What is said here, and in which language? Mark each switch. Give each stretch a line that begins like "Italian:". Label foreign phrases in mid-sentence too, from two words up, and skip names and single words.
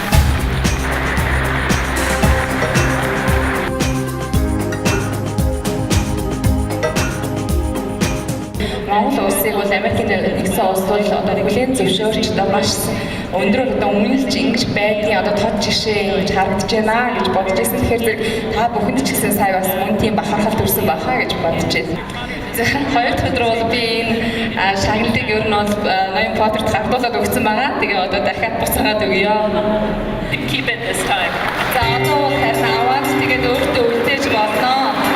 Mongolian: Монгол улсыг бол Америкийн нэгдсэн улс бол одоо регуляцийн зөвшөөрч одоо маш өндөр одоо үнэлж ингэж байдгийн одоо тод жишээ ингэж харагдаж байна гэж бодож байсан. Тэгэхээр та бүхэнд ч гэсэн сая бас мөн тийм бахархал төрсөн баха гэж бодож байна. За хоёр дахь өдөр бол би энэ шагналыг ер нь бол ноён фоторт хавтуулаад өгсөн байгаа. Тэгээ одоо дахиад буцаагаад өгье.
English: Keep it this time.
Mongolian: За одоо харин аваад тэгээд өөртөө үлдээж болно.